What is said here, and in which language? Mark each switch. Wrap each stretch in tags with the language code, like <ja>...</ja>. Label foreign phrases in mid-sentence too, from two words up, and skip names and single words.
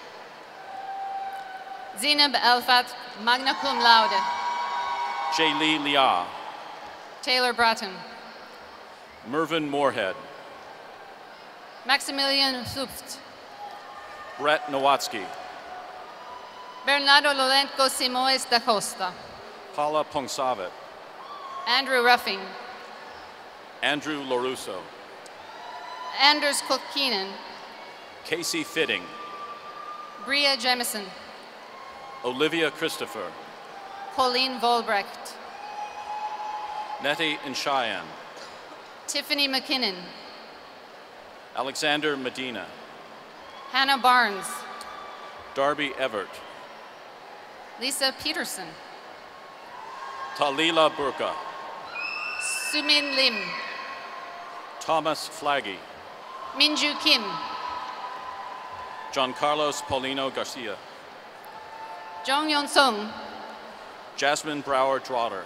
<en>Zinab Elfat,</en> <la>magna cum laude.</la> <en>Jaylee Liah. Taylor Bratton. Mervyn Moorhead. Maximilian Supft. Brett Nowatzki. Bernardo Lolenko Simoes da Costa. Paula Pongsavet. Andrew Ruffing. Andrew Lorusso. Anders Kotkinen. Casey Fitting. Bria Jemison. Olivia Christopher. Colleen Volbrecht. Nettie and Cheyenne. Tiffany McKinnon. Alexander Medina. Hannah Barnes. Darby Everett. Lisa Peterson. Talila Burka. Sumin Lim. Thomas Flaggy. Minju Kim. John Carlos Paulino Garcia. Jong Yon Sung. Jasmine Brower Drotter.</en>